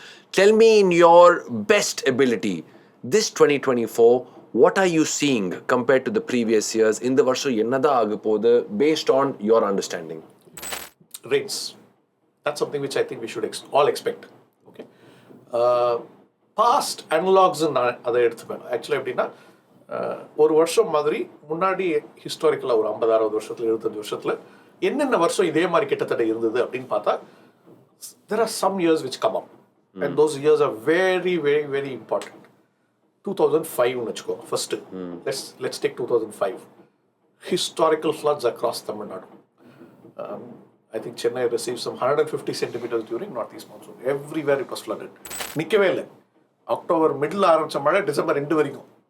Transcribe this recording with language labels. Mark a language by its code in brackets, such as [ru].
[en] Tell me in your best ability, this 2024, what are you seeing compared to the previous years? In the [ta] varsho ennada agapodhu [en] based on your understanding? Rains. That's something which I think we should all expect. Okay. Past analogs [ta] அதை எடுத்துப்பேன். ஆக்சுவலாக எப்படின்னா, ஒரு வருஷம் மாதிரி முன்னாடி ஹிஸ்டாரிக்கலாக ஒரு 50-60 வருஷத்துல 25 வருஷத்துல என்னென்ன வருஷம் இதே மாதிரி கிட்டத்தட்ட இருந்தது அப்படின்னு பார்த்தா, [en] there are some years which come up, and those years are very, very, very important. 2005 [ta] வச்சுக்கோ [en] first. Let's take 2005. Historical floods across Tamil Nadu. I think Chennai received some 150 centimeters during North East Monsoon. Everywhere it was flooded. [ta] நிக்கவே இல்லை. October middle ஆரம்பிச்ச மழை December 2 வரைக்கும்.